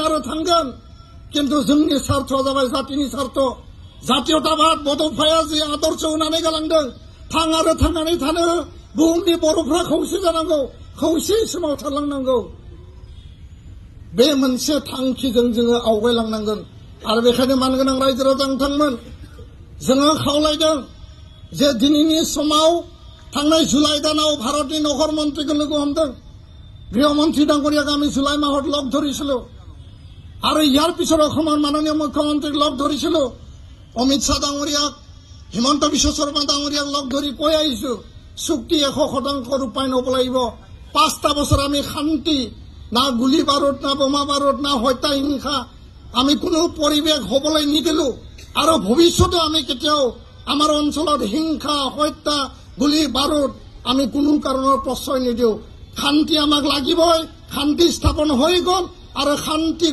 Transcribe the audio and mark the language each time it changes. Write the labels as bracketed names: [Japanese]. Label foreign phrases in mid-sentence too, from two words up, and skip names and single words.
[Bodo] आरो थांगोन किन्तु जोंनि सार्थआ जाबाय जातिनि सार्थ जातीयताबाद बड'फाया जि आदर्श होनानै गालांदों थां आरो थांनानै थानो बुहुमनि बर'फ्रा खौसे जानांगौ खौसे समाव थालांनांगौ बे मोनसे थांखिजों जोङो आवगायलांनांगोन आरो बेखायनो मानगोनां रायजो राजा नोंथांमोन जोङो खावलायदों जे दिनैनि समाव थांनाय जुलाइ दानाव भारतनि नखर मन्त्रीखौ लोगो हमदों [Assamese] গৃহমন্ত্ৰী ডাঙৰীয়াক আমি জুলাই মাহত লগ ধৰিছিলো आरो ইয়াৰ পিছত অসমৰ মাননীয় মুখ্যমন্ত্ৰীক লগ ধৰিছিলো অমিত শাহ ডাঙৰীয়াক হিমন্ত বিশ্ব শৰ্মা ডাঙৰীয়াক লগ ধৰি কৈ আহিছো চুক্তি 100% ৰূপায়ণ হ'ব লাগিব 5টা বছৰ আমি শান্তি না গুলি বাৰুদ না বোমা বাৰুদ না হত্যা হিংসা আমি কোনো পৰিৱেশ হ'বলৈ নিদিলো আৰু ভৱিষ্যতে আমি কেতিয়াও আমাৰ অঞ্চলত হিংসা হত্যা গুলি বাৰুদ আমি কোনো কাৰণৰ প্ৰশ্ৰয় নিদিও শান্তি আমাক লাগিবই শান্তি স্থাপন হৈ গ'ল আৰু শান্তি